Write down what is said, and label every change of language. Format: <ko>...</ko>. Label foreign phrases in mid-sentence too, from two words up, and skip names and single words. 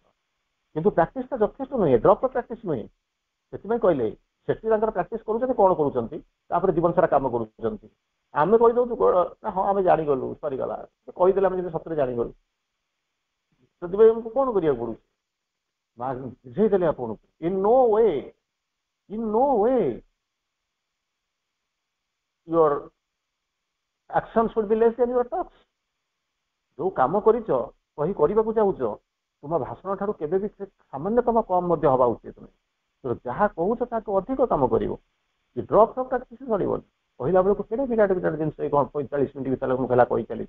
<or>କିନ୍ତୁ ପ୍ରାକ୍ଟିସଟା ଯଥେଷ୍ଟ ନୁହେଁ,</or> <en>drop practice</en> <or>ନୁହେଁ। ସେଥିପାଇଁ କହିଲେ ସେଠି ତାଙ୍କର ପ୍ରାକ୍ଟିସ୍ କରୁଛନ୍ତି, କଣ କରୁଛନ୍ତି, ତାପରେ ଜୀବନ ସାରା କାମ କରୁଛନ୍ତି। ଆମେ କହିଦଉଛୁ ନା ହଁ ଆମେ ଜାଣିଗଲୁ, ସରିଗଲା, କହିଦେଲେ ଆମେ ଯଦି ସତରେ ଜାଣିଗଲୁ। ସେଥିପାଇଁ ଆମକୁ କଣ କରିବାକୁ ପଡୁଛି? ବୁଝେଇଦେଲେ ଆପଣଙ୍କୁ,</or> <en>in no way your action should be less than your talks।</en> <or>ଯୋଉ କାମ କରିଛ, କରିବାକୁ ଚାହୁଁଛ, ତୁମ ଭାଷଣ ଠାରୁ କେବେ ବି ସାମାନ୍ୟତମ କମ ମଧ୍ୟ ହବା ଉଚିତ ନୁହେଁ। ଯାହା କହୁଛ ତାକୁ ଅଧିକ କାମ କରିବ। ଡ୍ରପ୍ କିଛି ଚଳିବନି। କହିଲା ବେଳକୁ କେଡ଼େ ବିରାଟ ବିରାଟ ଜିନିଷ, ଏଇ 45 ମିନିଟ୍ ଭିତରେ ମୁଁ ହେଲା କହି ଚାଲିଛି।</or>